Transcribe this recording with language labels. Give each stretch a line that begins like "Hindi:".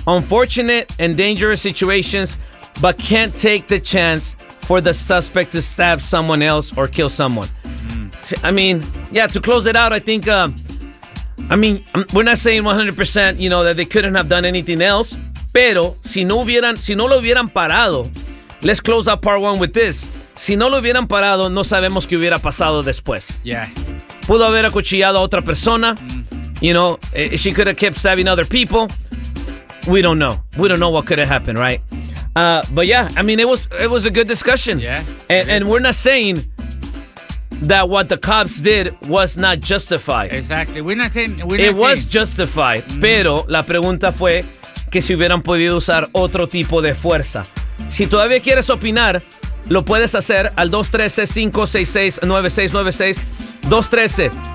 English: Unfortunate and dangerous situations, but can't take the chance for the suspect to stab someone else or kill someone. Mm. I mean, yeah, to close it out, I think, I mean, we're not saying 100%, you know, that they couldn't have done anything else.
Spanish: Pero si no lo hubieran parado,
English: let's close out part one with this.
Spanish: Si no lo hubieran parado, no sabemos qué hubiera pasado después.
English: Yeah.
Spanish: Pudo haber acuchillado a otra persona. Mm.
English: You know, she could have kept stabbing other people. We don't know. We don't know what could have happened, right? But yeah, I mean, it was a good discussion. Yeah. And we're not saying that what the cops did was not justified. Exactly. We're not saying. Was justified. Mm.
Spanish: Pero la pregunta fue que si hubieran podido usar otro tipo de fuerza. Si todavía quieres opinar, lo puedes hacer al 213-566-9696.